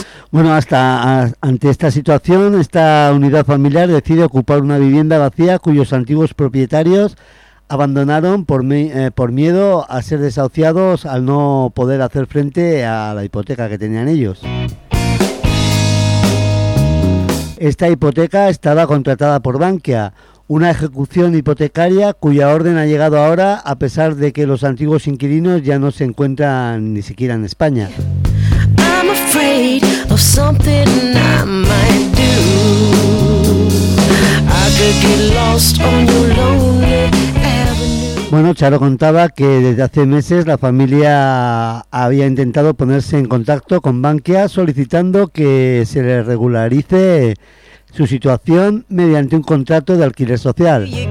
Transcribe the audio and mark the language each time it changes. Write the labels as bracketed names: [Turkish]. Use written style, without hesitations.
[Spanish] Bueno, ante esta situación, esta unidad familiar decide ocupar una vivienda vacía cuyos antiguos propietarios abandonaron por miedo a ser desahuciados al no poder hacer frente a la hipoteca que tenían ellos. Esta hipoteca estaba contratada por Bankia, una ejecución hipotecaria cuya orden ha llegado ahora a pesar de que los antiguos inquilinos ya no se encuentran ni siquiera en España. [English] I'm afraid of something I might do. I could get lost on your lonely avenue. [Spanish] Bueno, Charo contaba que desde hace meses la familia había intentado ponerse en contacto con Bankia solicitando que se le regularice su situación mediante un contrato de alquiler social.